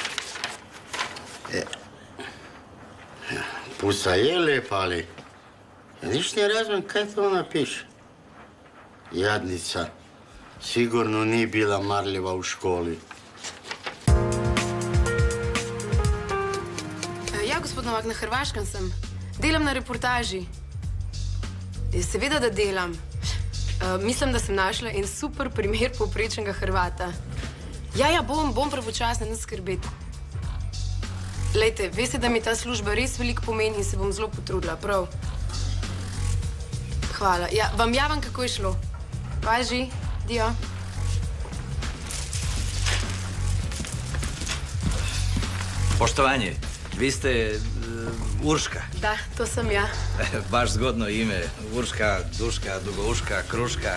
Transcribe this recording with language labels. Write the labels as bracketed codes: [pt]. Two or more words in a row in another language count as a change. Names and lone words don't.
[hr] Puca je lepa, ali niš ne razumem kaj to ona piše. Jadnica. Sigurno nije bila marljiva u školi. [sl] Ja, gospod Novak, na Hrvaškem sem. Delam na reportaži. Seveda, da delam. Mislim, da sem našla en super primer povprečnega Hrvata. Ja, bom pravočasna, ne skrbeti. Lejte, veste, da mi ta služba res veliko pomeni in se bom zelo potrudila, prav? Hvala. Ja, vam javim, kako je šlo. Važi, dio. [hr] Poštovanje, vi ste Urška. Da, to sam ja. Baš zgodno ime. Urška, Duška, Dugouška, Kruška.